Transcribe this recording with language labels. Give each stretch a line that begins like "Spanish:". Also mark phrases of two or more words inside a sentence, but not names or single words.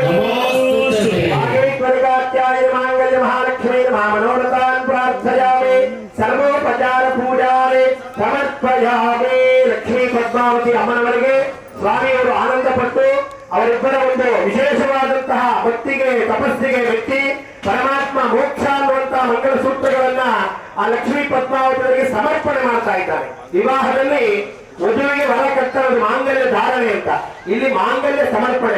Sanskrit: मांगल्य महालक्ष्मी मनोरथान् प्रार्थयामि सर्वोपचार पूजारे समर्पयामि।
Kannada: लक्ष्मी पद्मावती अಮ್ಮನವರಿಗೆ ಸ್ವಾಮಿಯವರು ಆನಂದಪಟ್ಟು ಅವರಿಬ್ಬರ ಒಂದು ವಿಶೇಷವಾದಂತಹ ಭಕ್ತಿಗೆ ತಪಸ್ಸಿಗೆ ಮೆಚ್ಚಿ ಪರಮಾತ್ಮ ಮೋಕ್ಷ ಅನ್ನುವಂತಹ ಮಂಗಲ ಸೂತ್ರಗಳನ್ನ ಆ ಲಕ್ಷ್ಮೀ ಪದ್ಮಾವತಿಯವರಿಗೆ ಸಮರ್ಪಣೆ ಮಾಡ್ತಾ ಇದ್ದಾರೆ. ವಿವಾಹದಲ್ಲಿ ವಧುವಿಗೆ ವರ ಕಟ್ಟೋದು ಮಾಂಗಲ್ಯ ಧಾರಣೆ ಅಂತ, ಇಲ್ಲಿ ಮಾಂಗಲ್ಯ ಸಮರ್ಪಣೆ.